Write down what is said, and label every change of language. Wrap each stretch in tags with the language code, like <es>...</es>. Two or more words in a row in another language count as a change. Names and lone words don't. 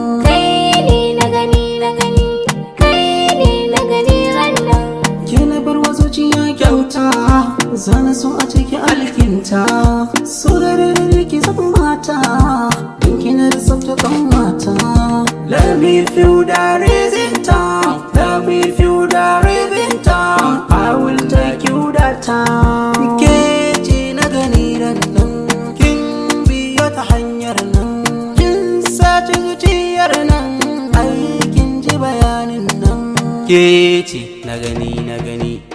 <ha>Kai ne na gani, na gani, kai ne na gani ran nan. Ke na bar wa zuciya kyauta, zana so a ciki alkinta, so gare da ki zan mata, in kina da tsafta kan mata.</ha> <en>Let me feel the reason time, let me feel the reason time, I will take you that time.</en> <ha>Ke ce na gani ran nan, kin biyo ta hanyar nan, kin sace zuciyar nan, ai kin ji bayanin nan. Ke ce na gani, na gani.</ha>